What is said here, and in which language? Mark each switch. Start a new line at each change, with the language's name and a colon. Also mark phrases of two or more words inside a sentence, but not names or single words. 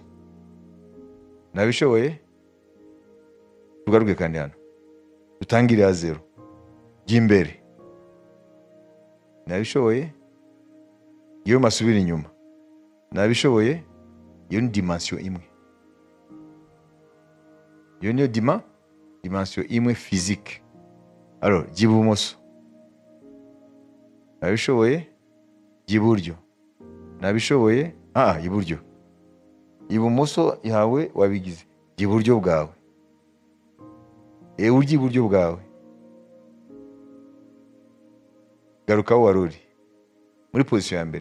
Kinyarwanda: Ntabishoboye, tugaruke kandi hano, dutangire ya zero, jya imbere. Ntabishoboye, iyo masubira inyuma. Ntabishoboye, iyo ni dimension imwe. Iyo niyo dimension imwe physique. Alors, jya ibumoso. Ntabishoboye, jya iburyo. Ntabishoboye, iburyo. Ibumoso yawe wabigize, jya iburyo bwawe. Urya iburyo bwawe. Garuka aho wari uri, muri position ya mbere.